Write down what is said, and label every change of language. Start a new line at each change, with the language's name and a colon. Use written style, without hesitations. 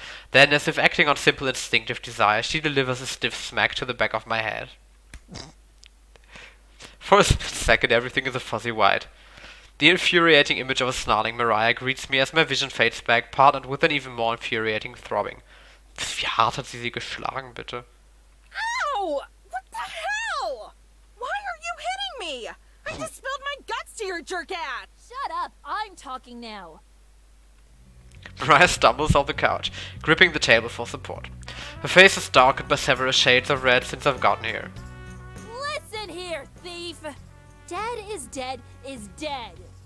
English: Then, as if acting on simple instinctive desire, she delivers a stiff smack to the back of my head. For a split second, everything is a fuzzy white. The infuriating image of a snarling Mariah greets me as my vision fades back, partnered with an even more infuriating throbbing.
German: Wie hart hat sie geschlagen, bitte?
English: Ow! What the hell? Why are you hitting me? I just spilled my guts to your jerk ass! Shut up. I'm talking now. Mariah stumbles off the couch, gripping the table for support. Her face is darkened by several shades of red since I've gotten here. Listen here, thief. Dead is dead is dead.